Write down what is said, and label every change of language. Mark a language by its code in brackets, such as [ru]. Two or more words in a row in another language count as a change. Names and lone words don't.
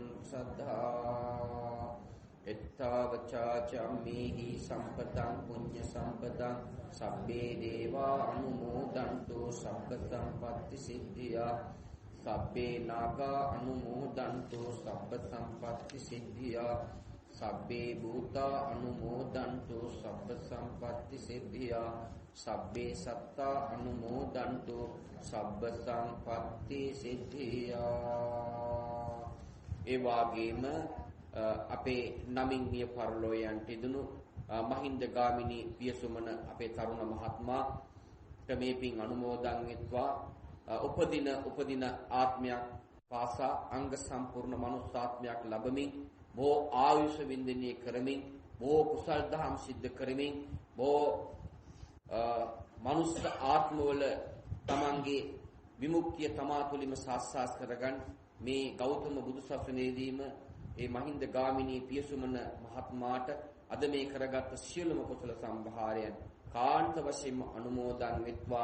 [pi] සද්ධා එත්තාවචා චම්මේහි සම්පතං පුඤ්ඤ සම්පතං සබ්බේ දේවා අනුමෝදන්තු සබ්බ සම්පත්ති සිද්ධියා සබ්බේ නාගා අනුමෝදන්තු සබ්බ සම්පත්ති සිද්ධියා සබ්බේ භූතා අනුමෝදන්තු සබ්බ සම්පත්ති සිද්ධියා සබ්බේ සත්තා අනුමෝදන්තු සබ්බ සම්පත්ති සිද්ධියා. [si] ඒ වාගේම අපේ නමින් මිය පරලෝයන්ට ඉදුණු මහින්ද ගාමිණී පියසුමන අපේ තරුණ මහත්මයා මේ පින් අනුමෝදන් වෙත්වා. උපදින ආත්මයක් පාසා අංග සම්පූර්ණ මනුස්සාත්මයක් ලැබමින් බොහෝ ආයුෂ වින්දනය කරමින් බොහෝ කුසල් දහම් සිද්ධ කරමින් බොහෝ මනුස්ස ආත්මවල තමන්ගේ විමුක්තිය තමා තුළින්ම සාක්ෂාත් කරගන්න මේ ගෞතම බුදුසසුනේදීම ඒ මහින්ද ගාමිණී පියසුමන මහත්මයාට අද මේ කරගත් සියලුම කුසල සම්භාරයන් කාන්ත වශයෙන්ම අනුමෝදන් වෙත්වා.